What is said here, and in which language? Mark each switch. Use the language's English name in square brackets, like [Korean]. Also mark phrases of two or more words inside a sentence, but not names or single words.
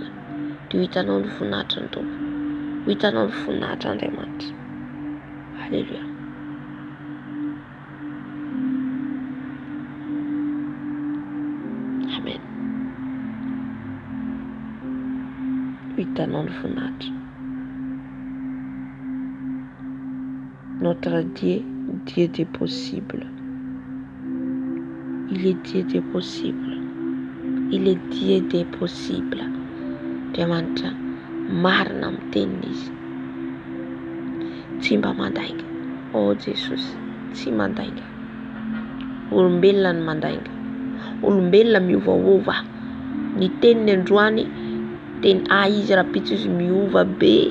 [Malagasy] Dia hitanao ny voninahitra ny tompo. Hitanao ny voninahitra Andriamanitra. Haleluya. Amen. Hitanao ny voninahitra. [French] Notre Dieu, Dieu des possibles. Il est Dieu des possibles. Il est Dieu des possibles. [Malagasy] Andriamanitra marina miteny izy. Tsy mba mandainga. Oh Jesosy, tsy mandainga. Olombelona ny mandainga. Olombelona miovaova. Ny teniny androany teny izy rapitso izy miova be.